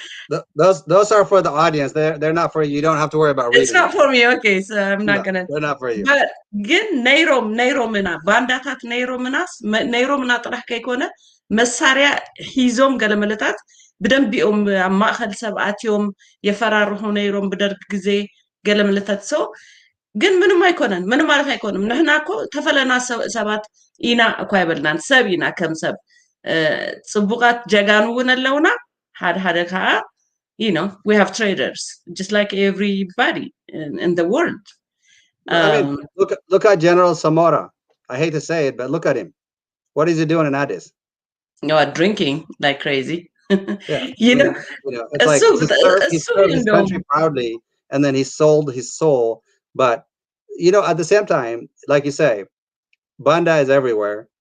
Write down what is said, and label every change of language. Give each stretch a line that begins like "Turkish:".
English: Those are for the audience. They're not for you. You don't have to worry about reading. It's not for me. Okay, so I'm not gonna. They're not for you.
Tigrinya: But again, ነይሮምና ባንዳታት ነይሮምና ጥራሕ ከይኮነ መሳርያ ሂዞም ገለመለታት ብደንቢኦም ኣብ ማእኸል ሰብኣትዮም የፈራርሑ ነይሮም ብደርግ ግዜ ገለመለታት ሰው ግን ምንም አይኮነን ምንም ማለት አይኮንም ንሕና እኮ ተፈለና ሰባት ኢና እኮ አይበልናን ሰብ ኢና ከም ሰብ ጽቡቃት ጀጋኑ እውን ኣለውና ሓደ ከዓ
English: you know we have traders just like everybody in the world. I mean, look at General Samora. I hate to say it, but look at him. What is he doing in Addis? Drinking like crazy. Yeah, you know, it's like he served his country proudly, and then he sold his soul. But at the same time, like you say, Banda is everywhere.